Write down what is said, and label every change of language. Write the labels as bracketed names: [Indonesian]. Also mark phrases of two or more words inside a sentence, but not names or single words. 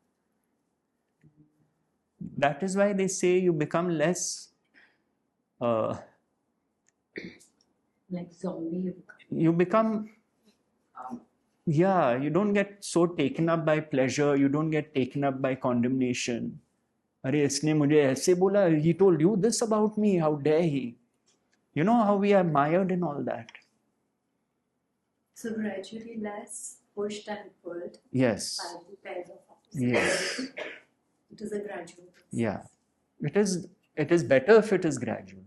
[English] That is why they say you become less like zombie. You become, you don't get so taken up by pleasure, you don't get taken up by condemnation. [Hindi] अरे इसने मुझे ऐसे बोला, [English] he told you this about me, how dare he? You know how we are mired in all that. So gradually less pushed and pulled Yes. by the pairs of opposites. Yes. It is a gradual process. Yeah. It is better if it is gradual.